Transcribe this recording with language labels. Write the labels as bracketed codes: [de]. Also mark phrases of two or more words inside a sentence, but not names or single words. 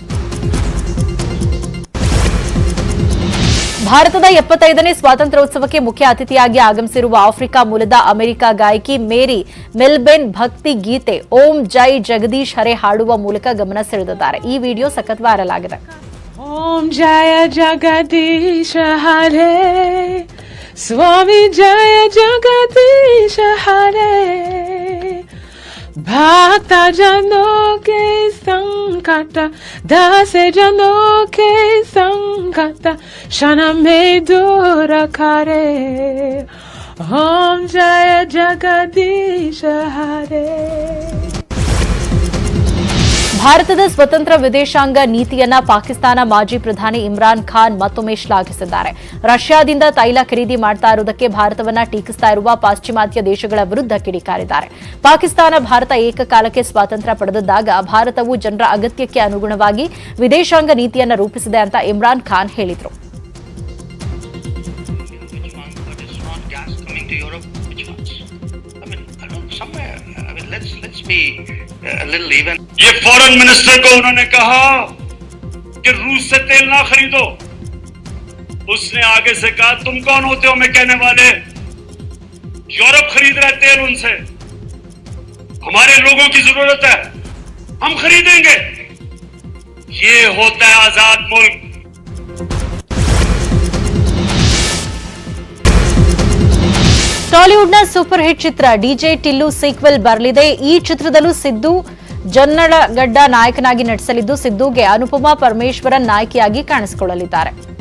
[kn] ಭಾರತದ 75ನೇ ಸ್ವಾತಂತ್ರ್ಯೋತ್ಸವಕ್ಕೆ ಮುಖ್ಯ ಅತಿಥಿಯಾಗಿ ಆಗಮಿಸಿರುವ ಆಫ್ರಿಕಾ ಮೂಲದ ಅಮೆರಿಕ ಗಾಯಕಿ ಮೇರಿ ಮೆಲ್ಬೆನ್ ಭಕ್ತಿ ಗೀತೆ ಓಂ ಜೈ ಜಗದೀಶ್ ಹರೆ ಹಾಡುವ ಮೂಲಕ ಗಮನ ಸೆಳೆದಿದ್ದಾರೆ. ಈ ವಿಡಿಯೋ ಸಖತ್ ವೈರಲ್ ಆಗಿದೆ. [hi] ओम जय जगदीश हरे स्वामी जय जगदीश हरे भक्त जनों के संकट दास जनों के संकट क्षण में दूर करे ओम जय जगदीश हरे. [kn] ಭಾರತದ ಸ್ವತಂತ್ರ ವಿದೇಶಾಂಗ ನೀತಿಯನ್ನ ಪಾಕಿಸ್ತಾನ ಮಾಜಿ ಪ್ರಧಾನಿ ಇಮ್ರಾನ್ ಖಾನ್ ಮತ್ತೊಮ್ಮೆ ಶ್ಲಾಘಿಸಿದ್ದಾರೆ. ರಷ್ಯಾದಿಂದ ತೈಲ ಖರೀದಿ ಮಾಡ್ತಾ ಇರುವುದಕ್ಕೆ ಭಾರತವನ್ನ ಟೀಕಿಸ್ತಾ ಇರುವ ಪಾಶ್ಚಿಮಾತ್ಯ ದೇಶಗಳ ವಿರುದ್ಧ ಕಿಡಿಕಾರಿದ್ದಾರೆ. ಪಾಕಿಸ್ತಾನ ಭಾರತ ಏಕಕಾಲಕ್ಕೆ ಸ್ವಾತಂತ್ರ್ಯ ಪಡೆದಿದ್ದಾಗ ಭಾರತವು ಜನರ ಅಗತ್ಯಕ್ಕೆ ಅನುಗುಣವಾಗಿ ವಿದೇಶಾಂಗ ನೀತಿಯನ್ನ ರೂಪಿಸಿದೆ ಅಂತ ಇಮ್ರಾನ್ ಖಾನ್ ಹೇಳಿದರು. [hi] ये फॉरेन मिनिस्टर को उन्होंने कहा कि रूस से तेल ना खरीदो. उसने आगे से कहा तुम कौन होते हो मैं कहने वाले, यूरोप खरीद रहा है तेल उनसे. हमारे लोगों की जरूरत है, हम खरीदेंगे। ये होता है आजाद मुल्क। [kn] ಟಾಲಿವುಡ್ನ ಸೂಪರ್ ಹಿಟ್ ಚಿತ್ರ ಡಿಜೆ ಟಿಲ್ಲು ಸೀಕ್ವೆಲ್ ಬರಲಿದೆ. ಈ ಚಿತ್ರದಲ್ಲೂ ಸಿದ್ದು ಜನ್ನಡಗಡ್ಡ ನಾಯಕನಾಗಿ ನಟಿಸಲಿದ್ದು, ಸಿದ್ದುಗೆ ಅನುಪಮಾ ಪರಮೇಶ್ವರನ್ ನಾಯಕಿಯಾಗಿ ಕಾಣಿಸಿಕೊಳ್ಳಲಿದ್ದಾರೆ.